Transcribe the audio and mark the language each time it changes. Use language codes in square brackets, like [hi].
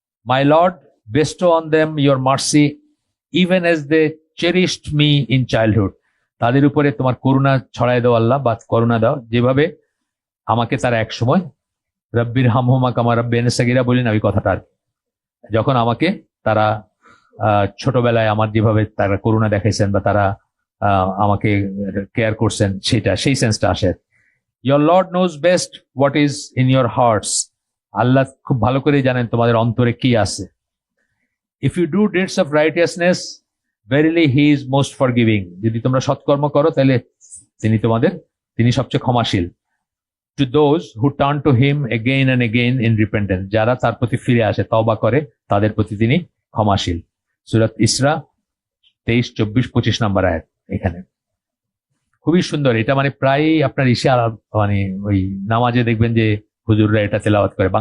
[en] my Lord, bestow on them your mercy even as they cherished me in childhood, [bn] তাদের উপরে তোমার করুণা ছড়ায় দাও আল্লাহ, বা করুণা দাও যেভাবে আমাকে তারা এক সময় [ar] রব্বির হামহুমা কামা রাব্বায়ানি সাগীরা [bn] বলি না, ওই কথাটা আর যখন আমাকে তারা ছোটবেলায় আমার যেভাবে তারা করুণা দেখাইছেন বা তারা আমাকে কেয়ার করছেন, সেই সেন্সটা আসে। [en] your Lord knows best what is in your hearts, [bn] আল্লাহ খুব ভালো করেই জানেন তোমাদের অন্তরে কি আছে। [en] if you do deeds of righteousness verily he is most forgiving, [bn] যদি তোমরা সৎকর্ম করো তাহলে তিনি সবচেয়ে ক্ষমাশীল। [en] to those who turn to him again and again in repentance, [bn] যারা তার প্রতি ফিরে আসে, তওবা করে, তাদের প্রতি তিনি ক্ষমাশীল। সূরাত ইসরা 23, 24, 25 নম্বর আয়াত। এখানে খুবই সুন্দর, এটা মানে প্রায় আপনার মানে ওই নামাজে দেখবেন যে হুজুররা এটা তেলাওয়াত করে।